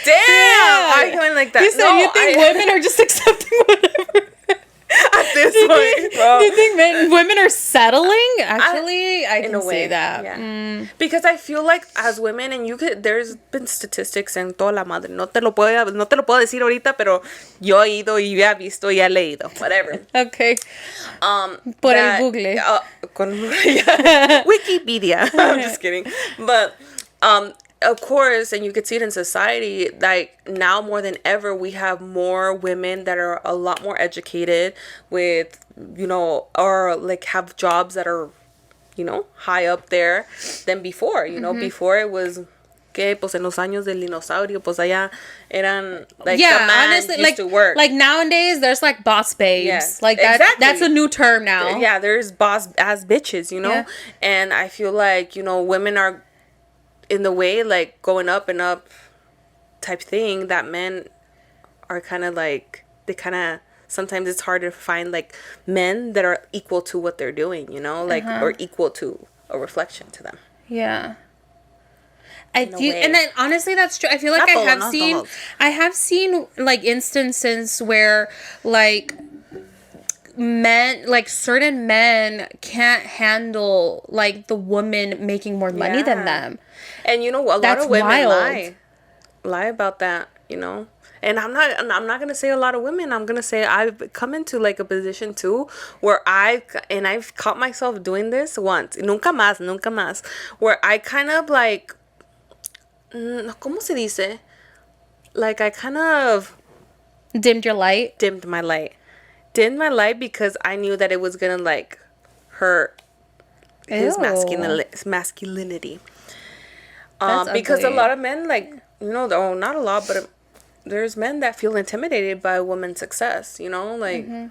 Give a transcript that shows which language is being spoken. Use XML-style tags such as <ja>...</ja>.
<en>Damn, I going like that. You said you think women are just accepting whatever. At this point, bro. Do you think women are settling? Actually, I can say that. Yeah. Because I feel like as women, and there's been statistics</en> <es>en toda la madre. No te lo puedo decir ahorita, pero yo he ido y he visto y he leído. Whatever. Okay. Por el Google.</es> <en>Wikipedia. I'm just kidding. But, of course, and you could see it in society, like now more than ever, we have more women that are a lot more educated with, you know, or like have jobs that are, you know, high up there than before. You know, before it was,</en> <es>que pues en los años del dinosaurio, pues allá eran</es> <en>like the man honestly, used to work. Like nowadays, there's like boss babes. Yes, like that. Exactly. That's a new term now. Yeah, there's boss ass bitches, you know, and I feel like, you know, women are in the way, like going up and up type thing, that men are kind of like, they kind of, sometimes it's hard to find like men that are equal to what they're doing, you know, like, or equal to a reflection to them. Yeah. I do, and then honestly, that's true. I feel like I have seen like instances where like men, like certain men can't handle like the woman making more money than them. And you know, a lot of women lie about that, you know. And I'm not gonna say a lot of women. I'm gonna say I've come into like a position too where I've caught myself doing this once.</en> <es>Nunca más.</es> <en>Where I kind of like,</en> <es>¿cómo se dice?</es> <en>Like I kind of dimmed my light because I knew that it was gonna like hurt his masculinity. Because a lot of men, like, you know, not a lot, but there's men that feel intimidated by a woman's success, you know, like</en>